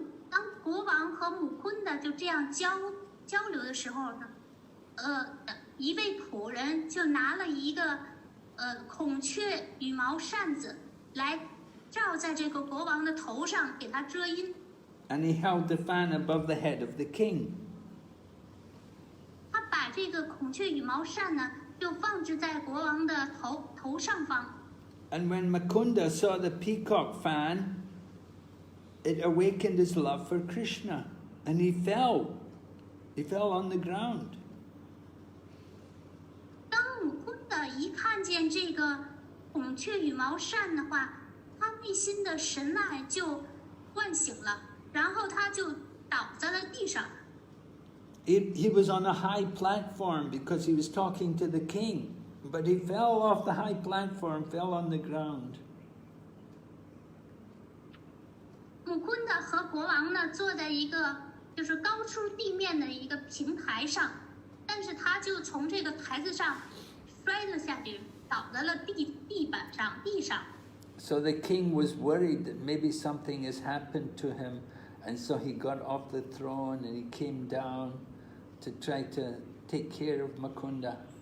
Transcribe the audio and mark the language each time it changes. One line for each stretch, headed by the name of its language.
Chinese: 当国王和姆昆的就这样交流的时候呢，一位仆人就拿了一个孔雀羽毛扇子来罩在这个国王的头上，给他遮阴。
English: And he held the fan above the head of the king.
Chinese: 他把这个孔雀羽毛扇呢，就放置在国王的头上方。
English: And when Mukunda saw the peacock fan, it awakened his love for Krishna, and he fell on the ground.
Chinese: 当姆昆的一看见这个孔雀羽毛扇的话，他内心的神爱就唤醒了，然后他就倒在了地上。
English: He was on a high platform because he was talking to the king, but he fell off the high platform, fell on the ground.
Chinese: 姆昆的和国王呢坐在一个就是高出地面的一个平台上，但是他就从这个台子上摔了下去，倒在了地上。
English: So the king was worried that maybe something has happened to him, and so he got off the throne and he came down to try to take care of Mukunda.